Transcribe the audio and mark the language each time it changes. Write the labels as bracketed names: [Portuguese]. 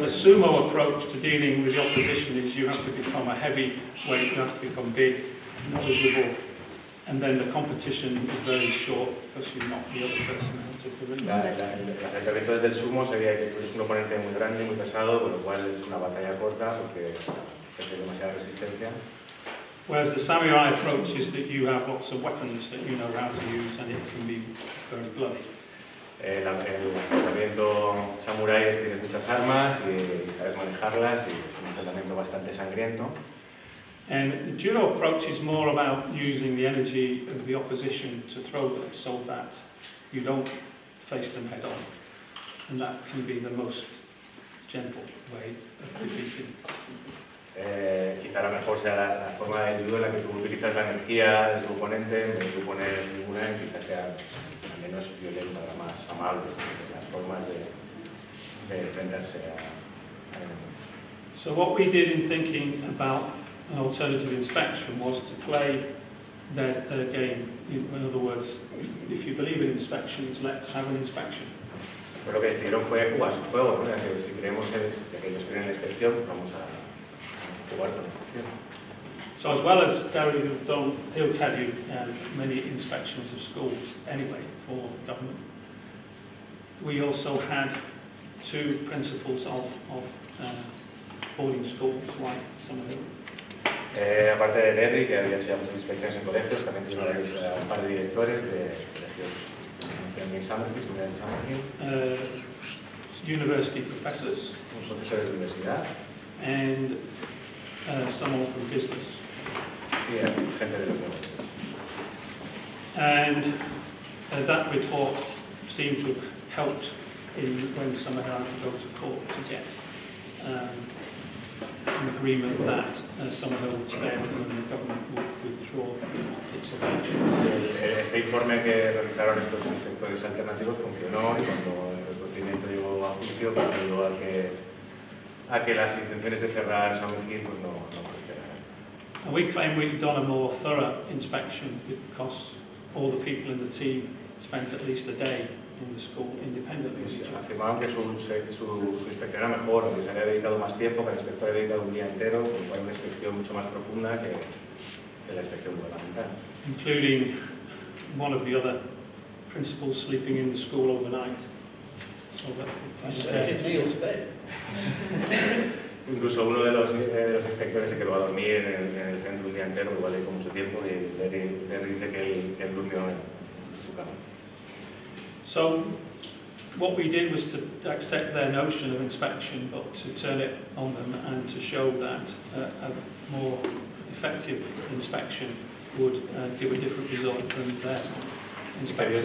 [English] So the sumo approach to dealing with the opposition is you have to become a heavyweight, you have to become big, knowledgeable, and then the competition is very short because you're not the other person out of the ring. [Spanish] El acercamiento desde el sumo sería que tú eres un oponente muy grande, muy pesado, con lo cual es una batalla corta porque hay demasiada resistencia. [English] Whereas the samurai approach is that you have lots of weapons that you know how to use and it can be very bloody. [Spanish] El acercamiento samurái es tienes muchas armas y sabes manejarlas y es un enfrentamiento bastante sangriento. [English] And the judo approach is more about using the energy of the opposition to throw them so that you don't face them head on. And that can be the most gentle way of defeating. [Spanish] Quizá a lo mejor sea la forma de judo en la que tú utilizas la energía de tu oponente, en vez de poner ninguna, quizá sea menos violenta, más amable, las formas de enfrentarse a enemigos. [English] So what we did in thinking about an alternative inspection was to play their game. In other words, if you believe in inspections, let's have an inspection. [Spanish] Pero lo que decidieron fue jugar su juego, ¿no? Que si creemos que ellos creen en la inspección, vamos a jugar con la inspección. [English] So as well as Derry have done, he'll tell you many inspections of schools anyway for government. We also had two principals of boarding schools like Summerhill. [Spanish] Aparte de Derry, que había hecho ya muchas inspecciones en colegios, también tuvimos un par de directores de colegios en Summerhill, [English] university professors, [Spanish] profesores de universidad [English] and someone from business. [Spanish] Y gente de los negocios. [English] And that report seemed to have helped when Summerhill had to go to court to get an agreement that Summerhill would stay and the government would withdraw its objection. [Spanish] Este informe que realizaron estos inspectores alternativos funcionó y cuando el procedimiento llegó a juicio ayudó a que las intenciones de cerrar Summerhill pues no prosperaran. [English] And we claim we've done a more thorough inspection because all the people in the team spent at least a day in the school independently. [Spanish] Afirmaron que su inspección era mejor, que se había dedicado más tiempo, que el inspector había dedicado un día entero, que fue una inspección mucho más profunda que la inspección gubernamental. [English] Including one of the other principals sleeping in the school overnight. So that [Spanish] Incluso uno de los inspectores se quedó a dormir en el centro un día entero, igual dedicó mucho tiempo, y Derry dice que él durmió en su cama. [English] So what we did was to accept their notion of inspection, but to turn it on them and to show that a more effective inspection would give a different result than their inspection.